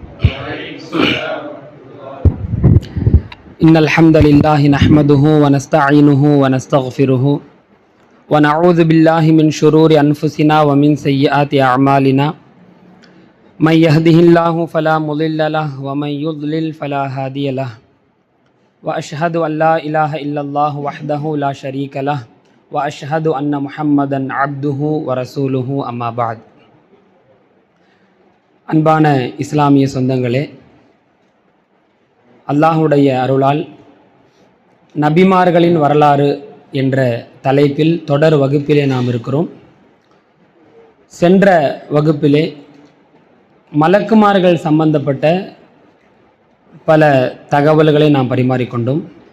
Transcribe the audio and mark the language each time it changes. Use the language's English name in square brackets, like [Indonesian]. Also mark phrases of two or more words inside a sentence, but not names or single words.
[Arabic] إن الحمد لله نحمده ونستعينه ونستغفره ونعوذ بالله من شرور أنفسنا ومن سيئات أعمالنا. من يهده الله فلا مضل له ومن يضلل فلا هادي له. وأشهد أن لا إله إلا الله وحده لا شريك له وأشهد أن محمدا عبده ورسوله أما بعد. [Tamil] அன்பான இஸ்லாமிய சொந்தங்களே, அல்லாஹுடைய அருளால் நபிமார்களின் வரலாறு என்ற தலைப்பில் தொடர் வகுப்பிலே நாம் இருக்கிறோம். சென்ற வகுப்பிலே மலக்குமார்கள் சம்பந்தப்பட்ட பல தகவல்களை நாம் பரிமாறிக்கொண்டோம்.